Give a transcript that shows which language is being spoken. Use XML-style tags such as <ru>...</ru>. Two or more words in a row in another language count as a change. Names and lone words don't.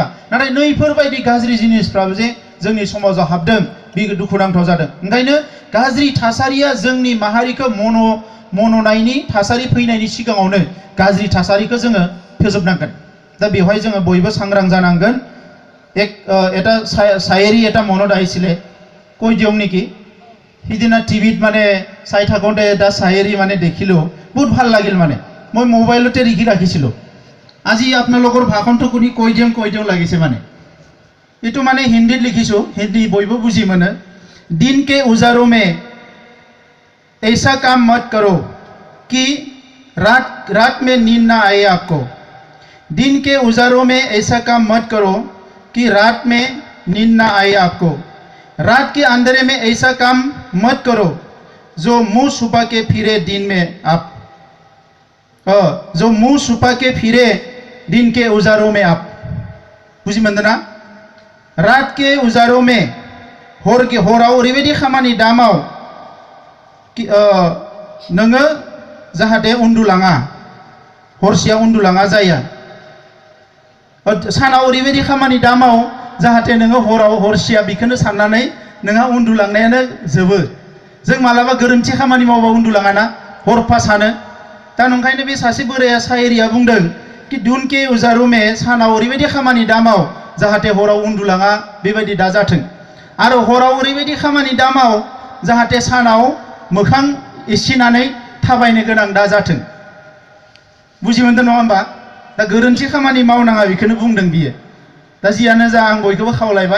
<brx>नाथाय नैफोरबायदि गाज्रि जिनिसफ्राबो जे जोंनि समाजाव हाबदों, बे दुखुनांथाव जादों। ओंखायनो गाज्रि थासारिया जोंनि माहारिखौ मन'नायनि थासारि फैनायनि सिगाङावनो गाज्रि थासारिखौ जोङो फोजोबनांगोन। दा बेवहाय जोङो बयबो सांग्रां जानांगोन।</brx> <as>এটা শায়েৰী এটা মনত আহিছিলে, কৈ দিওঁ নেকি? সিদিনা টিভিত মানে চাই থাকোঁতে এটা শায়েৰী মানে দেখিলোঁ, বহুত ভাল লাগিল। মানে মই মোবাইলতে লিখি ৰাখিছিলোঁ। আজি আপোনালোকৰ ভাষণটো শুনি কৈ দিওঁ লাগিছে। মানে এইটো মানে হিন্দীত লিখিছোঁ, হিন্দী</as> <brx>बयबो बुजि मोने।</brx> <hi>दिन के उजारों में ऐसा काम मत करो कि रात में नींद ना आए आपको। दिन के उजारों में ऐसा काम मत करो कि रात में नींद ना आए आपको। रात के अंधेरे में ऐसा काम मत करो जो मुंह छुपा के फिरे दिन में आप, जो मुंह छुपा के फिरे दिन के उजारों में आप।</hi> <brx>बुझि मोनदोंना?</brx> <hi>रात के उजारों में</hi> <brx>हराव ओरैबायदि खामानि दामाव नोङो जाहाथे उन्दुलाङा, हरसेया उन्दुलाङा जाया। सानाव ओरैबायदि खामानि दामाव जाहाथे नोङो हराव हरसेया बेखौनो साननानै नोंहा उन्दुलांनायानो जोबो। जों मालाबा गोरोन्थि खामानि मावबा उन्दुलाङाना, हरफा सानो। दा नंखायनो बे सासे बोराया सायरिया बुंदों कि</brx> <hi>दिन के उजारों में</hi> <brx>सानाव ओरैबायदि खामानि दामाव जाहाथे हराव उन्दुलाङा बेबायदि दा जाथों। आरो हराव ओरैबायदि खामानि दामाव जाहाथे सानाव मोखां एसिनानै थाबायनो गोनां दा जाथों। बुजि मोनदों नङा होमबा? दा गोरोन्थि खामानि मावनाङा बेखौनो बुंदों बियो। दा जियानो जा आं बयखौबो खावलायबाय।</brx>